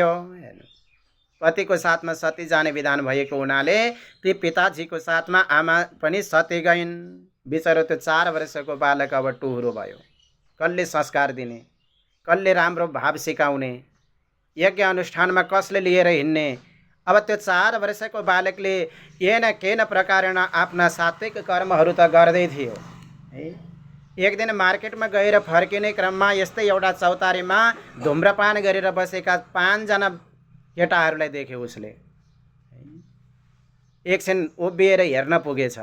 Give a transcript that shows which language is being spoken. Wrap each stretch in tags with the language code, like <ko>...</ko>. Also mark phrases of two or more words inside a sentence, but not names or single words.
<ne>पतिको साथमा सती जाने विधान भएको हुनाले ती पिताजीको साथमा आमा पनि सती गइन्। बिचरो त्यो 4 वर्षको बालक अब टुहुरो भयो। कसले संस्कार दिने, कसले राम्रो भाव सिकाउने, यज्ञ अनुष्ठानमा कसले लिएर हिँड्ने। अब त्यो 4 वर्षको बालकले</ne> <sa>येन केन प्रकारेण</sa> <ne>आफ्ना सात्विक कर्महरू त गर्दै थियो है। एक दिन मार्केटमा गएर फर्किने क्रममा यस्तै एउटा चौतारीमा धुम्रपान गरेर बसेका 5 जना केटाहरूलाई देख्यो उसले। एकछिन उभिएर हेर्न पुगेछ।</ne>